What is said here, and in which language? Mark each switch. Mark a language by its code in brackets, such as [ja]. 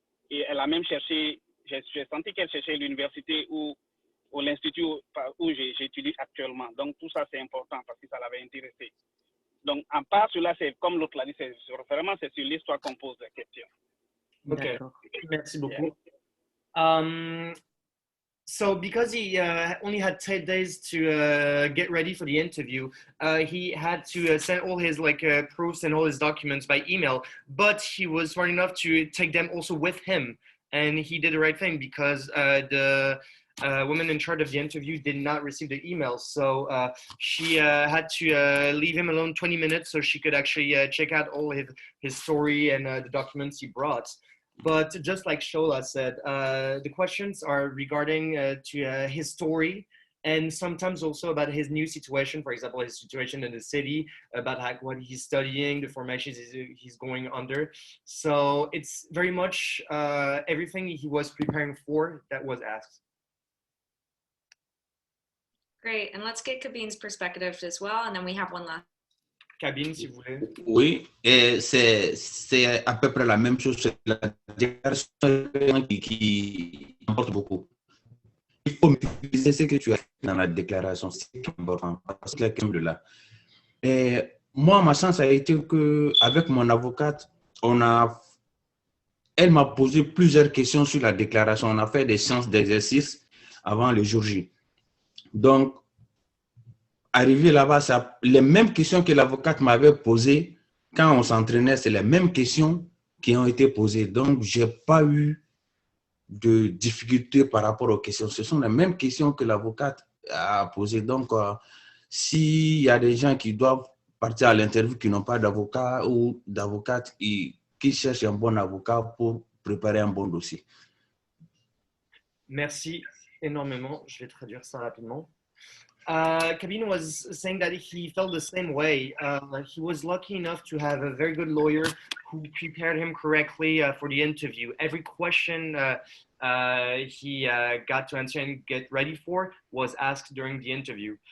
[fr] Et elle a même cherché, j'ai senti qu'elle cherchait l'université ou l'institut où j'étudie actuellement. Donc, tout ça, c'est important parce que ça l'avait intéressé. Donc, en part, cela, c'est comme l'autre l'a dit, c'est sur l'histoire qu'on pose les questions. Okay, merci beaucoup. [en] So because he only had 10 days to get ready for the interview, he had to send all his proofs and all his documents by email, but he was smart enough to take them also with him. And he did the right thing because the woman in charge of the interview did not receive the email. So she had to leave him alone 20 minutes so she could actually check out all his story and the documents he brought. But just like Shola said, the questions are regarding to his story and sometimes also about his new situation, for example, his situation in the city, about what he's studying, the formations he's going under. So it's very much everything he was preparing for that was asked. Great, and let's get Kabin's perspective as well, and then we have one last. [fr] Cabine, si vous voulez. Oui, et c'est à peu près la même chose. C'est la déclaration qui importe beaucoup. Il faut maîtriser ce que tu as fait dans la déclaration. C'est important. Parce que la question de là. Et moi, ma chance a été qu'avec mon avocate, elle m'a posé plusieurs questions sur la déclaration. On a fait des séances d'exercice avant le jour J. Donc, arrivé là-bas, c'est les mêmes questions que l'avocate m'avait posées quand on s'entraînait, c'est les mêmes questions qui ont été posées. Donc, je n'ai pas eu de difficultés par rapport aux questions. Ce sont les mêmes questions que l'avocate a posées. Donc, s'il y a des gens qui doivent partir à l'interview qui n'ont pas d'avocat ou d'avocate qui cherchent un bon avocat pour préparer un bon dossier. Merci énormément. Je vais traduire ça rapidement. [en] Kabin was saying that he felt the same way. He was lucky enough to have a very good lawyer who prepared him correctly for the interview. Every question he got to answer and get ready for was asked during the interview.